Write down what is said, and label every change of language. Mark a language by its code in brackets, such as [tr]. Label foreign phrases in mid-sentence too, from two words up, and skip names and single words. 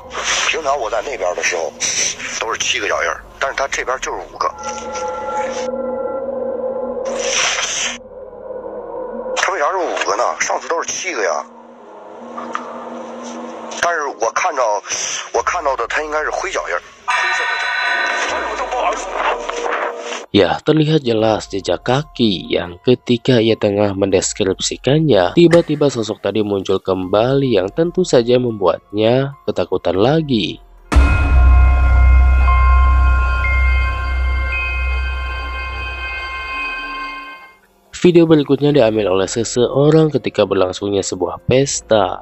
[zh] 平常我在那边的时候都是7个脚印，但是它这边就是5个。它为啥是5个呢？上次都是7个呀。但是我看到的它应该是灰脚印，灰色的脚。 [id] Ya, terlihat jelas jejak kaki yang ketika ia tengah mendeskripsikannya, tiba-tiba sosok tadi muncul kembali yang tentu saja membuatnya ketakutan lagi. Video berikutnya diambil oleh seseorang ketika berlangsungnya sebuah pesta.